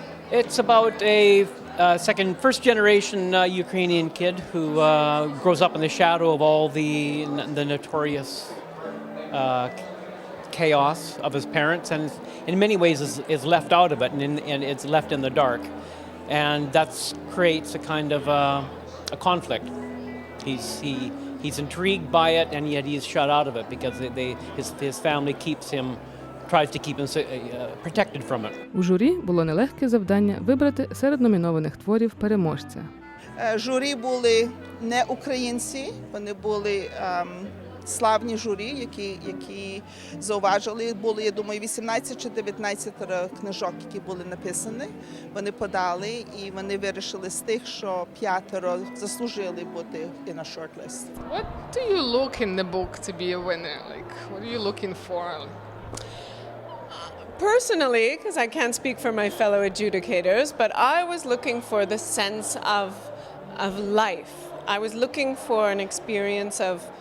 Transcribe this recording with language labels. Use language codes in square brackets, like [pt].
[en] It's about a first generation Ukrainian kid who grows up in the shadow of all the notorious chaos of his parents, and in many ways is left out of it, and it's left in the dark, and that creates a kind of a conflict. He's intrigued by it, and yet he's shut out of it because his family tries to keep him protected from it. [uk] У журі було нелегке завдання вибрати серед номінованих творів переможця. Журі були не українці, вони були славні журі, які зауважили. Було, я думаю, 18 чи 19 книжок, які були написані. Вони подали, і вони вирішили з тих, що 5 заслужили бути [en] in a shortlist. What do you look in the book to be a winner? Like, what are you looking for? Personally, because I can't speak for my fellow adjudicators, but I was looking for the sense of life. I was looking for an experience of